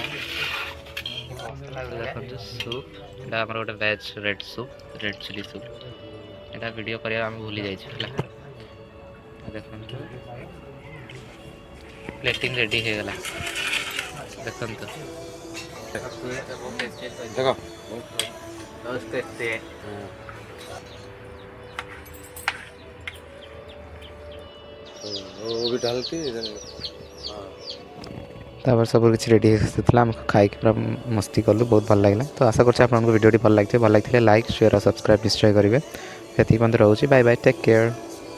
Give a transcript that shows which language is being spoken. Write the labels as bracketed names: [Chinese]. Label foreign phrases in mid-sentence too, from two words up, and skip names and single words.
[Odia] ଦେଖନ୍ତୁ ସୁପ୍, ଏଇଟା ଆମର ଗୋଟେ [English] veg red soup, red chilli soup. [Odia] ଏଇଟା ଭିଡ଼ିଓ କରିବା ଆମେ ଭୁଲି ଯାଇଛୁ ହେଲା। ଦେଖନ୍ତୁ [English] plating ready [Odia] ହେଇଗଲା। ଦେଖନ୍ତୁ [Hindi] देखो वो भी डाल के [Odia] ତାପରେ ସବୁ କିଛି ରେଡ଼ି ହେଇଥିଲା। ଆମେ ଖାଇକି ପୁରା ମସ୍ତି କଲୁ, ବହୁତ ଭଲ ଲାଗିଲା। ତ ଆଶା କରୁଛି ଆପଣଙ୍କୁ ଭିଡ଼ିଓଟି ଭଲ ଲାଗିଥିବ। ଭଲ ଲାଗିଥିଲେ [English] like, share [Odia] ଆଉ ସବସ୍କ୍ରାଇବ୍ ନିଶ୍ଚୟ କରିବେ। ସେତିକି ମଧ୍ୟ ରହୁଛି। [English] bye bye, take care.